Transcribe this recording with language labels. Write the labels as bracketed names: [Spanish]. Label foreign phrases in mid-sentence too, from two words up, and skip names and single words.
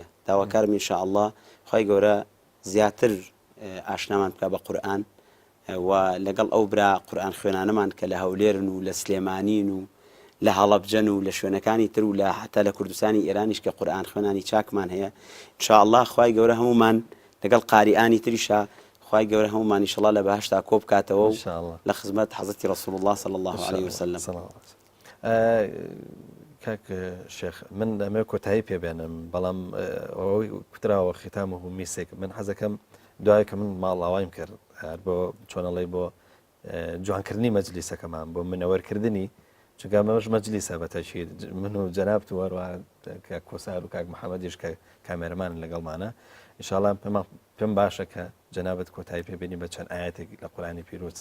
[Central Kurdish] داواکارم ئینشاءڵڵا خوای گەورە زیاتر ئاشنامان بکا بە قورئان و لەگەڵ ئەو برا قورئان خوێنانەمان کە لە هەولێرن و لە سلێمانین و لە هەڵەبجەن و لە شوێنەکانی تر و لە حتا لە کوردستانی ئێرانیش کە قورئان خوێنانی چاکمان هەیە ئینشاءڵڵا خوای گەورە هەمومان لەگەڵ قاریئانی تریشە خوای گەورە هەمومان ئینشاءڵڵا لە بەهەشتا کۆ بکاتەوە و لە خزمەت حەزرەتی ڕەسوول الله [Arabic] صلی الله عليه وسلم. [Central Kurdish] کاک شێخ من ئەمە کۆتایی پێبێنم بەڵام ئەوەی کوتراوە ختامه میسێک من حەزەکەم دوای کە من ماڵاوایم کرد بۆ چۆنەڵی بۆ جوانکردنی مەجلیسەکەمان بۆ منەوەرکردنی چونکە ئەمەش مەجلیسە بەتەشیر من و جەناب وەروە کاک کۆسار و کاک محەممەدیش کە کامێرەمان لەگەڵمانە ئینشاءڵڵا پێم باشە کە جەنابەت کۆتایی پێبێنی بە چەند ئاەتێک لە قورئانی پیرۆز.